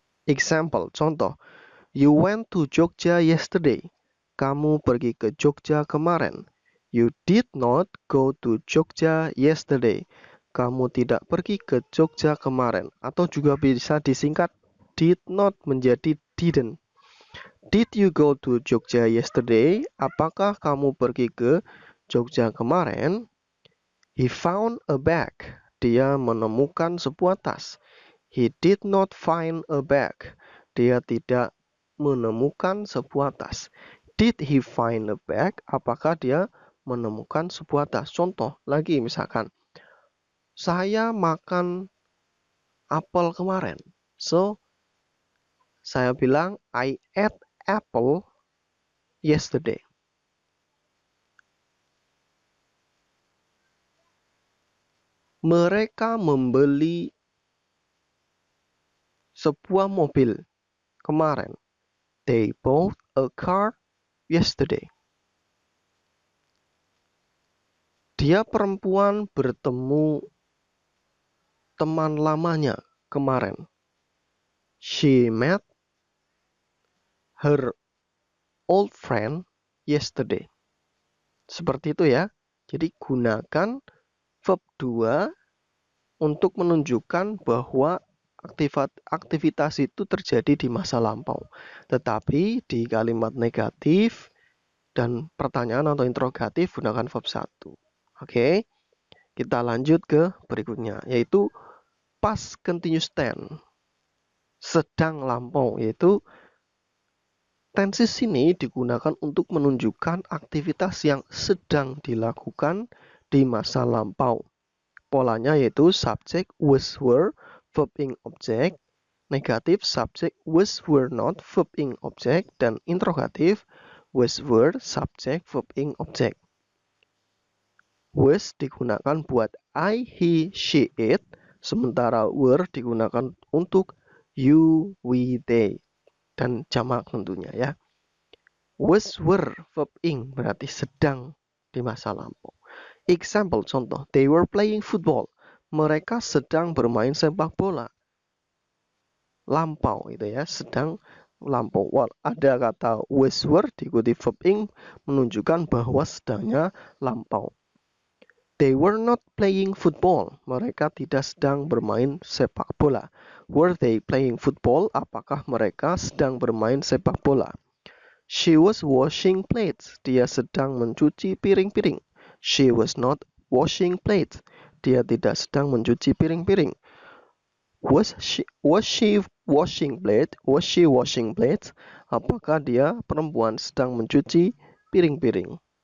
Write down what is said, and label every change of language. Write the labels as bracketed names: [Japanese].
[English] Example, contoh, you went to Jogja yesterday. [Indonesian] Kamu pergi ke Jogja kemarin. [English] You did not go to Jogja yesterday. [Indonesian] Kamu tidak pergi ke Jogja kemarin. Atau juga bisa disingkat did not menjadi didn't. [English] Did you go to Jogja yesterday? [Indonesian] Apakah kamu pergi ke Jogja kemarin? [English] He found a bag. [Indonesian] Dia menemukan sebuah tas. [English] He did not find a bag. [Indonesian] Dia tidak menemukan sebuah tas. [English] Did he find a bag? [Indonesian] Apakah dia menemukan sebuah tas? Contoh lagi misalkan, saya makan apel kemarin. [English] So, [Indonesian] saya bilang [English] I ate apple yesterday. [Indonesian] Mereka membeli sebuah mobil kemarin. [English] They bought a car yesterday. [Indonesian] Dia perempuan bertemu teman lamanya kemarin. [English] She met her old friend yesterday. [Indonesian] Seperti itu ya. Jadi gunakan verb 2 untuk menunjukkan bahwa aktivitas itu terjadi di masa lampau. Tetapi di kalimat negatif dan pertanyaan atau interrogatif gunakan verb 1. Oke. Kita lanjut ke berikutnya, yaitu past continuous tense, sedang lampau, yaitu tenses ini digunakan untuk menunjukkan aktivitas yang sedang dilakukan di masa lampau. Polanya yaitu subject was were, verb ing object, negatif subject was were not, verb ing object, dan interrogatif was were, subject verb ing object. Was digunakan buat I, he, she, it, sementara were digunakan untuk you, we, they, dan jamak tentunya ya. Was, were, verb ing berarti sedang di masa lampau. Example, contoh, [English] they were playing football. [Indonesian] Mereka sedang bermain sepak bola. Lampau itu ya, sedang lampau. Ada kata was were diikuti verb ing menunjukkan bahwa sedangnya lampau. [English] They were not playing football. [Indonesian] Mereka tidak sedang bermain sepak bola. [English] Were they playing football? [Indonesian] Apakah mereka sedang bermain sepak bola? [English] She was washing plates. [Indonesian] Dia sedang mencuci piring-piring. [English] She was not washing plates. [Indonesian] Dia tidak sedang mencuci piring-piring. [English] Was she washing plates? Was she washing plates? [Indonesian] Apakah dia perempuan sedang mencuci piring-piring?